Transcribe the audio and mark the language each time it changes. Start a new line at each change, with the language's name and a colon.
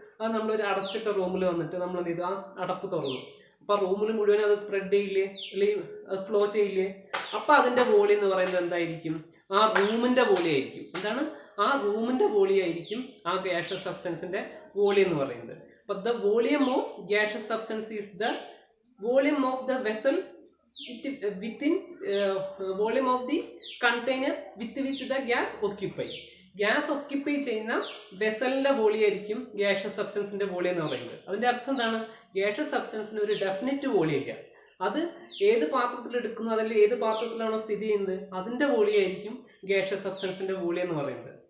Malayalam: അത് നമ്മളൊരു അടച്ചിട്ട റൂമിൽ വന്നിട്ട് നമ്മൾ എന്ത് ചെയ്തു? ആ അടപ്പ് തുറന്നു. അപ്പോൾ ആ റൂമിൽ മുഴുവൻ അത് സ്പ്രെഡ് ചെയ്യില്ലേ, അല്ലെങ്കിൽ അത് ഫ്ലോ ചെയ്യില്ലേ? അപ്പോൾ അതിന്റെ വോളിയം എന്ന് പറയുന്നത് എന്തായിരിക്കും? ആ റൂമിന്റെ വോളിയം ആയിരിക്കും. എന്താണ്? ആ റൂമിന്റെ വോളിയം ആയിരിക്കും ആ ഗ്യാഷ്യസ് സബ്സ്റ്റൻസിന്റെ വോളിയം എന്ന് പറയുന്നത്.
English: But the volume of gaseous substance is the volume of the vessel within volume of the container with which the gas occupy.
Malayalam: Gas occupy ചെയ്യുന്ന വെസലിന്റെ വോളിയം ആയിരിക്കും ഗ്യാഷ്യസ് സബ്സ്റ്റൻസിന്റെ വോളിയം എന്ന് പറയുന്നത്. അതിന്റെ അർത്ഥം എന്താണ്? ഗ്യാഷ്യസ് സബ്സ്റ്റൻസിന് ഒരു ഡെഫിനിറ്റ് വോളിയം ഇല്ല. അത് ഏത് പാത്രത്തിൽ എടുക്കുന്നു, അതിൽ ഏത് പാത്രത്തിലാണോ സ്ഥിതി ചെയ്യുന്നത്, അതിന്റെ വോളിയം ആയിരിക്കും ഗ്യാഷ്യസ് സബ്സ്റ്റൻസിന്റെ വോളിയം എന്ന് പറയുന്നത്.